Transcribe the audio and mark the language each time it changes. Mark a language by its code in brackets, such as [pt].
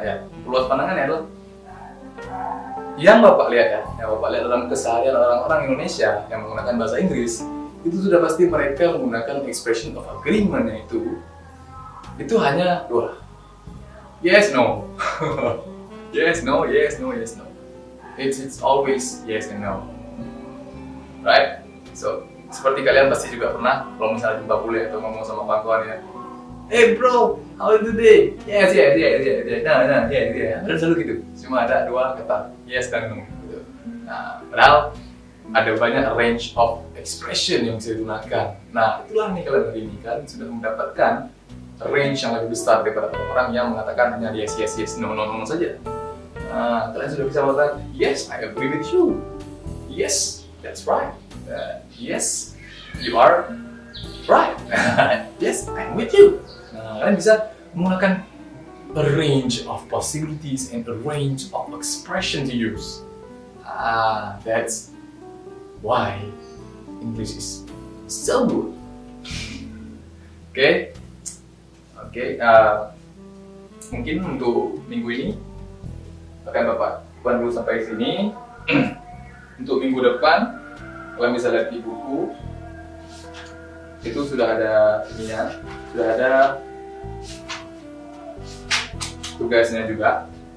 [id] Ya, memperluas pandangan ya adalah yang Bapak lihat dalam keseharian orang-orang Indonesia yang menggunakan bahasa Inggris, itu sudah pasti mereka menggunakan expression of agreement itu hanya 2. [en] Yes, no. Yes, no, yes, no, yes, no. It's always yes and no. Right? [id] So, seperti kalian pasti juga pernah kalau misalnya jumpa kuliah atau ngomong sama kawan ya, [en] "Hey bro, how are you today?" [id] Yes, Ada selalu gitu. Cuma ada dua kata, yes dan no. Gitu. Nah, padahal ada banyak range of expression yang bisa digunakan. Nah, itulah nih kalian hari ini kan sudah mendapatkan range yang lebih besar daripada orang yang mengatakan hanya yes, no saja. Nah, kalian sudah bisa mengatakan, [en] yes, I agree with you. Yes, that's right. Yes, you are right. Yes, I'm with you. [id] Nah, kalian bisa menggunakan [en] a range of possibilities and a range of expression to use. That's why English is so good. [id] Oke, mungkin untuk minggu ini akan Bapak bukan dulu sampai sini. Untuk minggu depan, kalian bisa lihat di buku itu sudah ada ininya, sudah ada tugasnya juga.